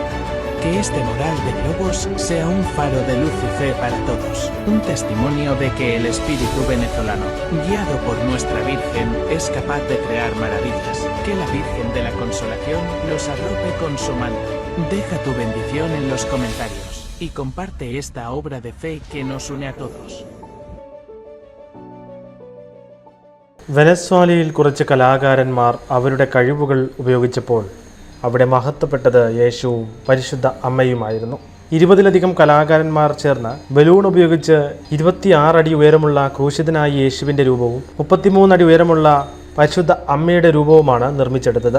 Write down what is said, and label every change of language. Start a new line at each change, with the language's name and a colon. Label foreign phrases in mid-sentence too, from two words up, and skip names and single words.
Spanish: Que este mural de globos sea un faro de luz y fe para todos, un testimonio de que el espíritu venezolano, guiado por nuestra Virgen, es capaz de crear maravillas. Que la Virgen de la Consolación los arrope con su manto. Deja tu bendición en los comentarios y comparte esta obra de fe que nos une a todos.
Malayalam: വെനസ്വേലയിൽ കുറച്ച് കലാകാരന്മാർ അവരുടെ കഴിവുകൾ ഉപയോഗിച്ചപ്പോൾ അവിടെ മഹത്വപ്പെട്ടത് യേശുവും പരിശുദ്ധ അമ്മയുമായിരുന്നു. 20ലധികം കലാകാരന്മാർ ചേർന്ന് ബലൂൺ ഉപയോഗിച്ച് 26 അടി ഉയരമുള്ള ക്രൂശിതനായ യേശുവിൻ്റെ രൂപവും 33 അടി ഉയരമുള്ള പരിശുദ്ധ അമ്മയുടെ രൂപവുമാണ് നിർമ്മിച്ചെടുത്തത്.